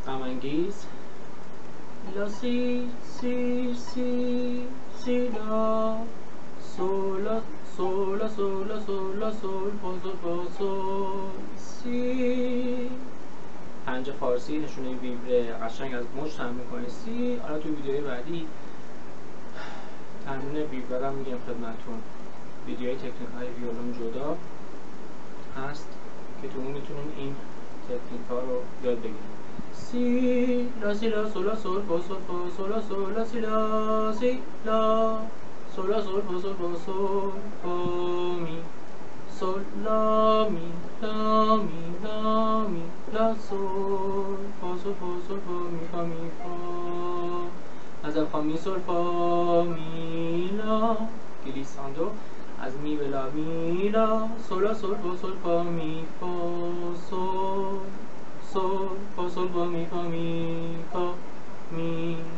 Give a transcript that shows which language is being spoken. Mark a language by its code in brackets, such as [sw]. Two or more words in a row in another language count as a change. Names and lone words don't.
[fa] انگیز. لا سی سی سی سی لا سول لا سول لا سول لا سول لا سول فا سول فا سول سی. پنج فارسی نشونه ویبره قشنگ از مچ تمرین کنید سی. حالا تو ویدیوهای بعدی تمرین ویبره هم میگم خدمتتون. ویدیوهای تکنیک های ویولون جدا هست که تو اون میتونیم این تکنیک ها رو یاد بگیریم. سی لا سی لا سول لا سول فا سول فا سول لا سول لا سی لا سی لا سول لا سول فا سول فا سول فا می سول لا می لا می لا می لا سول فا سول فا سول فا می فا می فا. از فا می سول فا می لا گلیساندو. از می به لا می لا سول لا سول فا سول فا می فا سول سول فا سول فا می فا می فا می.